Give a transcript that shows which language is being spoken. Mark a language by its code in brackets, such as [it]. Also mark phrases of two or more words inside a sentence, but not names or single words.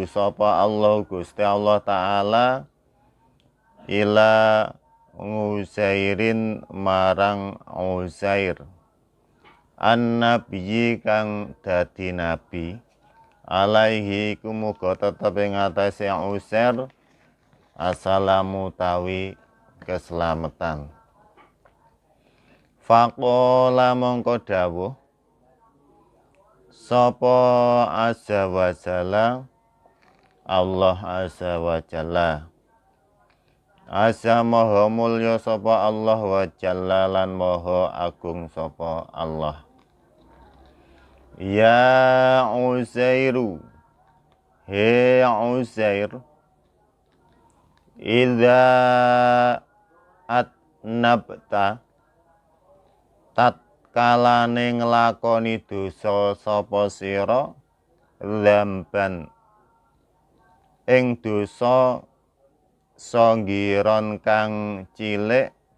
[jv] sapa Allah Gusti Allah Ta'ala [ar] إلى عزير [jv] marang Uzair an-nabiyyi kang dadi nabi, alaihi kumuga tetep ing atase Uzair assalamu tawi keselamatan. Faqala mongko dawuh sapa [ar] عز وجل, [jv] Allah [ar] عز وجل, [jv] azza maha mulya sapa Allah, [ar] وجل [jv] lan maha agung sapa Allah. [ar] يا عزير, [jv] he Uzair, [ar] إذا أذنبت, [jv] tatkalane nglakoni dosa sapa sira, dzamban ing dosa sanggiron kang cilik,